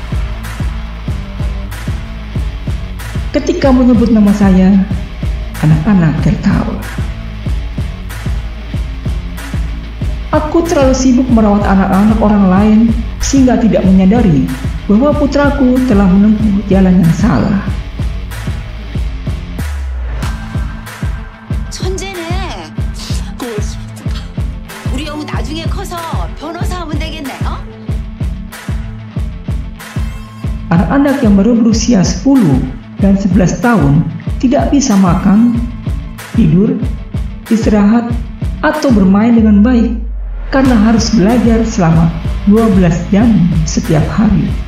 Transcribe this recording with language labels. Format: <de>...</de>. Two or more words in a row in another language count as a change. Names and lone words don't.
<id>Ketika menyebut nama saya, anak-anak tertawa. Aku terlalu sibuk merawat anak-anak orang lain sehingga tidak menyadari bahwa putraku telah menempuh jalan yang salah.</id> <ko>천재네. 고맙습니다. 우리 영우 나중에 커서 변호사 하면 되겠네. 어?</ko> <id>Anak-anak yang baru berusia 10 dan 11 tahun tidak bisa makan, tidur, istirahat, atau bermain dengan baik karena harus belajar selama 12 jam setiap hari.</id>